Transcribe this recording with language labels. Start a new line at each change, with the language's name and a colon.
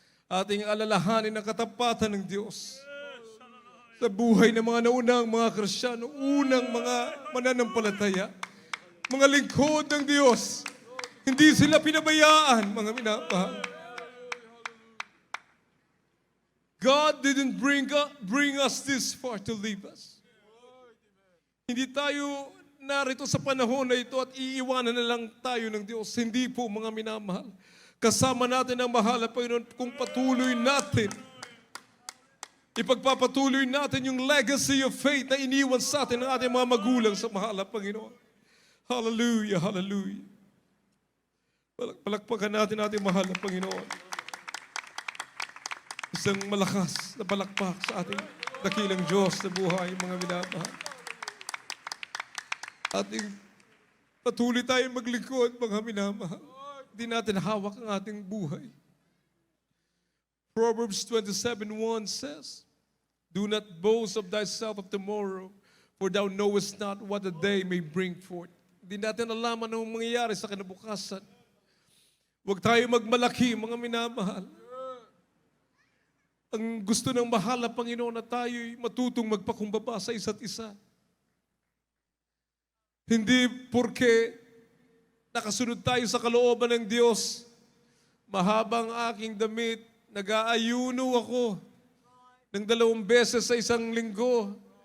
Filipino: Ating alalahanin ang katapatan ng Diyos sa buhay ng mga naunang mga Kristiyano, unang mga mananampalataya, mga lingkod ng Diyos. Hindi sila pinabayaan, mga minamahal.
English: God didn't bring us this far to leave us.
Filipino: Hindi tayo narito sa panahon na ito at iiwanan na lang tayo ng Diyos. Hindi po, mga minamahal. Kasama natin ang mahal na Panginoon kung patuloy natin. Ipagpapatuloy natin yung legacy of faith na iniwan sa atin ng ating mga magulang sa mahal na Panginoon. Hallelujah, hallelujah. Palakpakan natin ating mahal na Panginoon. Isang malakas na palakpak sa ating dakilang Diyos na buhay, mga minamahal. Ating patuloy tayong maglingkod, mga minamahal. Hindi natin hawak ang ating buhay.
English: Proverbs 27:1 says, do not boast of thyself of tomorrow, for thou knowest not what the day may bring forth.
Filipino: Hindi natin alam anong mangyayari sa kinabukasan. Huwag tayo magmalaki, mga minamahal. Ang gusto ng mahal na Panginoon na tayo'y matutong magpakumbaba sa isa't isa. Hindi porke nakasunod tayo sa kalooban ng Diyos, mahabang aking damit, nag-aayuno ako ng 2 beses sa isang linggo.